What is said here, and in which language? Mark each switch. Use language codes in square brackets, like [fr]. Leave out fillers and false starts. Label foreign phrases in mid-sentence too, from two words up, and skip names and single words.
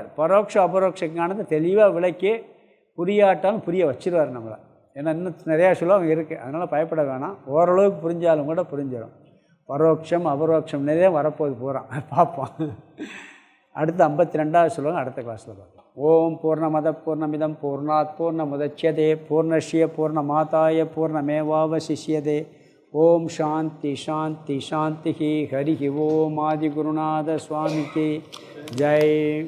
[ta] பரோட்ச அபரோக்ஷ ஞானத்தை தெளிவாக விளக்கி புரியாட்டாலும் புரிய வச்சிருவார் நம்மளை. ஏன்னா இன்னும் நிறையா சொல்லுவாங்க இருக்குது, அதனால் பயப்பட வேணாம். ஓரளவுக்கு புரிஞ்சாலும் கூட புரிஞ்சிடும். பரோட்சம் அபரோக்ஷம் நிறைய வரப்போது போகிறான், பார்ப்போம். அடுத்து 52வது சொல்லுவாங்க, அடுத்த கிளாஸில் பார்க்கலாம். [sa] ॐ पूर्णमदः पूर्णमिदं पूर्णात् पूर्णमुदच्यते पूर्णस्य पूर्णमादाय पूर्णमेवावशिष्यते. ॐ शान्तिः शान्तिः शान्तिः. हरि ॐ [ta] ஆதிகுருநாத சுவாமிக்கு ஜெய்.